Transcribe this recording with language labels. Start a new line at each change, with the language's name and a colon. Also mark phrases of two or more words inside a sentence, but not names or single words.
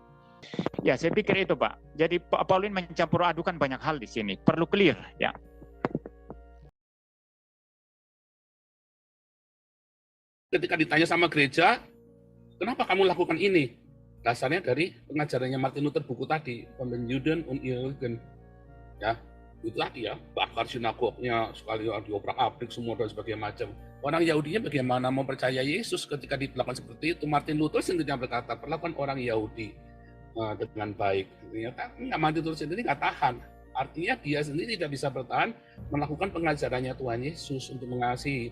Indonesian: Ya, saya pikir itu, Pak. Jadi Pak Paulin mencampur adukan banyak hal di sini. Perlu clear, ya. Ketika ditanya sama gereja, kenapa kamu lakukan ini? Dasarnya dari pengajarannya Martin Luther, buku tadi,
German: von den Juden und ihre Lügen.
Indonesian: Ya, itu tadi ya, bakar sinagognya, sekali diobrak-abrik semua dan sebagainya macam. Orang Yahudinya bagaimana mau percaya Yesus ketika dilakukan seperti itu? Martin Luther sendiri yang berkata, perlakukan orang Yahudi dengan baik. Ternyata Martin Luther sendiri nggak tahan. Artinya dia sendiri tidak bisa bertahan melakukan pengajarannya Tuhan Yesus untuk mengasihi.